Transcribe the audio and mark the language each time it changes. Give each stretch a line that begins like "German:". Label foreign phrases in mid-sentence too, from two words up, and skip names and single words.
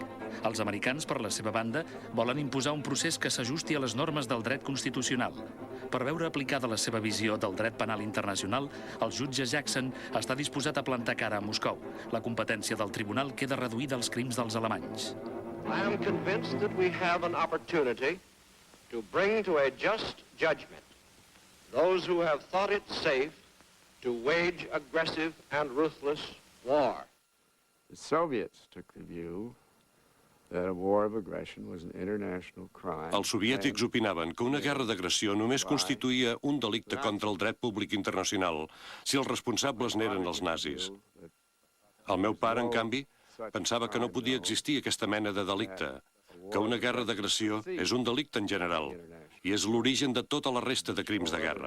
Catalan: Els americans, per la seva banda, volen imposar un procés que s'ajusti a les normes del dret constitucional. Per veure aplicada la seva visió del dret penal internacional, el jutge Jackson està disposat a plantar cara a Moscou. La competència del tribunal queda reduïda als crims dels alemanys.
English: I am convinced that we have an opportunity to bring to a just judgment those who have thought it safe to wage aggressive and ruthless war. The Soviets took the view that a war of aggression was an international crime.
Catalan: Els soviètics opinaven que una guerra d'agressió només constituïa un delicte contra el dret públic internacional si els responsables n'eren els nazis. El meu pare, en canvi, pensava que no podia existir aquesta mena de delicte, que una guerra d'agressió és un delicte en general i és l'origen de tota la resta de crims de guerra.